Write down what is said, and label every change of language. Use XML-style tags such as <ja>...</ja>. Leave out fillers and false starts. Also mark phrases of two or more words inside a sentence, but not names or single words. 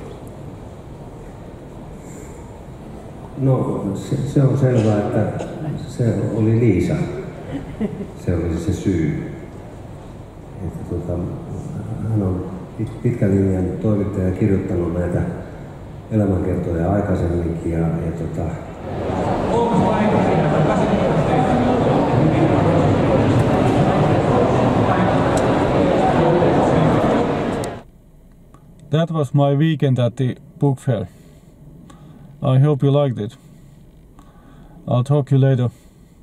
<fi>No se on selvää, että se oli Liisa. Se oli se syy. Että hän on pitkän linjan toimittaja ja kirjoittanut näitä elämänkertoja aikaisemminkin.</fi> <en>That was my weekend at the book fair. I hope you liked it. I'll talk to you later.</en>